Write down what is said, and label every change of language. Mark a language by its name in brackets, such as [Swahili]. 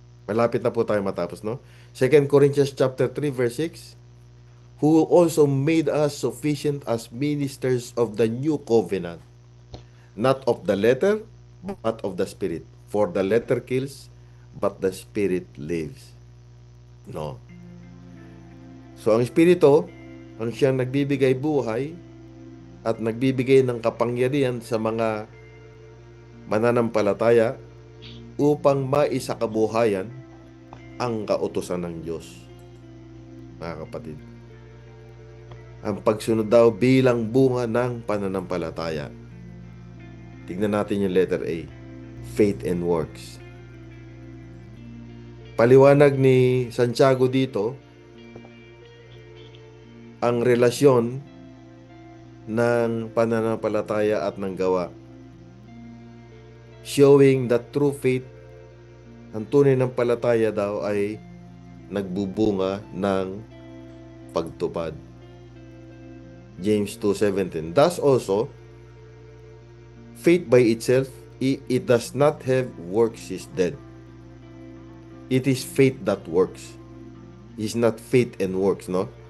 [Filipino] Malapit na po tayo matapos, no? [English] 2 Corinthians chapter 3 verse 6, who also made us sufficient as ministers of the new covenant, not of the letter, but of the Spirit. For the letter kills, but the Spirit lives. No? [Filipino] So ang Espiritu, ang siyang nagbibigay buhay at nagbibigay ng kapangyarihan sa mga mananampalataya upang maisakabuhayan ang kautusan ng Diyos. Mga kapatid, ang pagsunod daw bilang bunga ng pananampalataya. Tignan natin yung [English] letter A, faith and works. [Filipino] Paliwanag ni Santiago dito ang relasyon ng pananampalataya at ng gawa, [English] showing that true faith, [Filipino] ang tunay ng palataya daw ay nagbubunga ng pagtupad. [English] James 2:17. Thus also, faith by itself, it does not have works, is dead. It is faith that works. It's not faith and works, no?